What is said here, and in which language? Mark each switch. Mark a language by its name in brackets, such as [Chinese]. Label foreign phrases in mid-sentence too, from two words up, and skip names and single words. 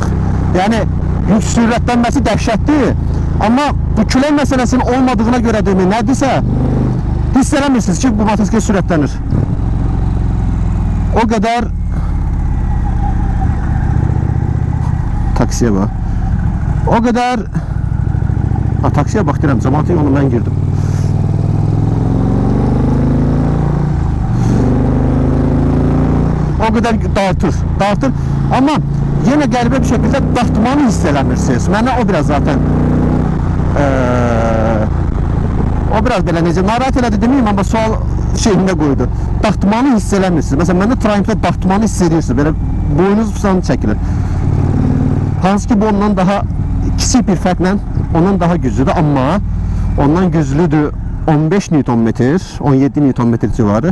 [Azerbaijani] Yəni yük sürətlənməsi dəhşətdir. Amma bu külək məsələsinin olmadığına görədirmi, nədirsə hiss eləmirsiniz ki, bu motosiklet sürətlənir. O qədər taksiyə bax. O qədər taksiyə bax deyirəm, cəmaatın yolunu mən girdim. [Turkish] O kadar dartır. Ama yine [Azerbaijani] qəribə bir şekilde dartmanı hiss eləmirsiniz. Mənə o biraz zaten o biraz belə necə narahat elədi deməyim, amma sual şeyində qoydu. Dartmanı hiss eləmirsiniz. Məsələn, məndə Triumph'da dartmanı hiss edirsiniz. Belə boynunuz falan çəkilir. Hansı ki bu ondan daha kiçik bir fərqlə ondan daha güclüdür, amma ondan güclüdür 15 Nm, 17 Nm civarı.